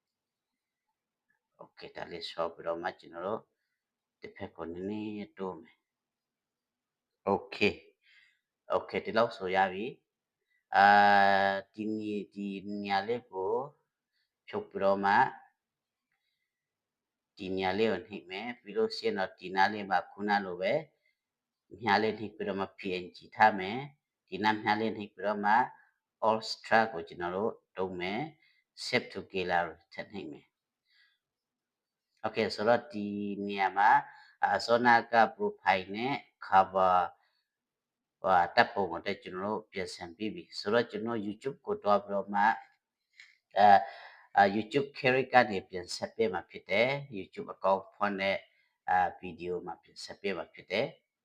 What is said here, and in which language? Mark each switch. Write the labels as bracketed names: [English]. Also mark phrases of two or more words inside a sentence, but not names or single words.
[Burmese] okay ဒါလေး short ပြီးတော့မှကျွန်တော်တို့ဒီဖက်ကိုနည်းနည်းတိုးမယ် okay okay ဒီလောက်ဆိုရပြီဒီနေရာလေးကိုဖြုတ်ပြီးတော့မှ ဒီနေရာလေးကိုနှိပ်မယ်ပြီးလို့ရှိရင်တော့ဒီနားလေးမှာခုနလိုပဲမြား လေးနှိပ်ပြီးတော့မှ PNG ထားမယ်ဒီနားမြားလေးနှိပ်ပြီးတော့မှ [English] all star [Burmese] ကိုကျွန်တော်တို့တုံးမယ် [English] save to gallery [Burmese] ထပ်နှိပ်မယ် okay ဆိုတော့ဒီနေရာမှာစောနာက profile နဲ့ cover တပ်ပုံကိုတက်ကျွန်တော်တို့ပြင်ဆင်ပြီးပြီဆိုတော့ကျွန်တော် YouTube ကိုတွားပြီးတော့မှ YouTube character ကနေပြန်ဆက်ပေးမှာဖြစ်တယ် YouTube account ဖွင့်တဲ့ဗီဒီယိုမှာပြန်ဆက်ပေးမှာဖြစ်တယ်